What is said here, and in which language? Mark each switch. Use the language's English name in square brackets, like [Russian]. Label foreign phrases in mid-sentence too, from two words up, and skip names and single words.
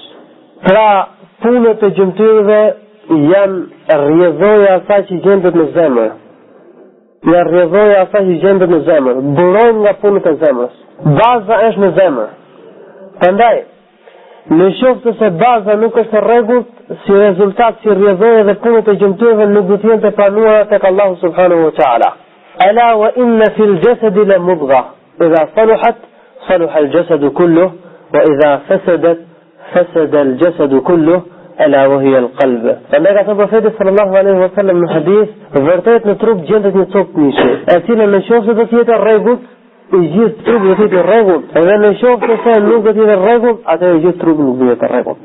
[Albanian] Pra, punët e gjymtyrëve janë rrjedhoja asaj që gjendet në zemër. Janë rrjedhoja asaj që gjendet në zemër. Burojnë nga punët e zemrës. Baza është në zemër. Prandaj, në qoftë se baza nuk është rregullt, si rezultat, si rrjedhoja dhe punët e gjymtyrëve nuk do të jenë të pranuara tek Allahu [Arabic] سبحانه وتعالى. ألا وإن في الجسد لمضغة إذا صلحت صلح الجسد كله وإذا فسدت فسد الجسد كله ألا وهي القلب. [Albanian] Andaj ka thënë profeti [Arabic] صلى الله عليه وسلم [Albanian] në hadith, vërtet në trup gjendet një copë mishi, e cila në qoftë do të jetë rregullt, I gjithë trupi do të jetë rregullt, edhe në qoftë se nuk do të jetë rregullt, atëherë I gjithë trupi nuk do të jetë rregullt.